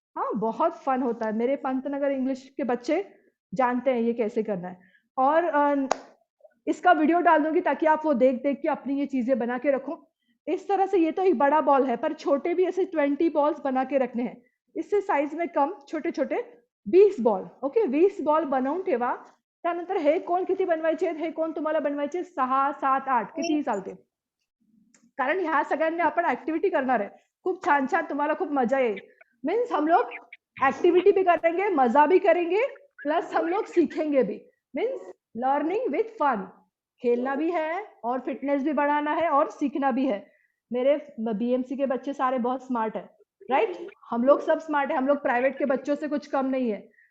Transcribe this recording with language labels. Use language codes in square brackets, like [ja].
[hi] हाँ, बहुत फन होता है, मेरे पंतनगर इंग्लिश के बच्चे जानते हैं ये कैसे करना है। और इसका वीडियो डाल दूंगी ताकि आप वो देख देख के अपनी ये चीजें बना के रखो। इस तरह से ये तो एक बड़ा बॉल है, पर छोटे भी ऐसे 20 बॉल्स बना के रखने हैं, इससे साइज में कम छोटे छोटे 20 बॉल, ओके, [mr] 20 बॉल बनवून ठेवा। त्यानंतर हे कोण किती बनवायचे आहेत, हे कोण तुम्हाला बनवायचे 6, 7, 8 कितीही चालते, कारण ह्या सगळ्यांनी आपण ऍक्टिव्हिटी करणार आहे, खूप छान छान, तुम्हाला खूप मजा येईल। [hi] मीन्स हम लोग एक्टिविटी भी करेंगे, मजा भी करेंगे, प्लस हम लोग सीखेंगे भी, मीन्स [en] learning with fun, [hi] खेलना भी है और फिटनेस भी बढ़ाना है और सीखना भी है। मेरे बीएमसी के बच्चे सारे बहुत स्मार्ट है, राइट, हम लोग सब स्मार्ट है, हम लोग प्राइवेट के बच्चों से कुछ कम नहीं है।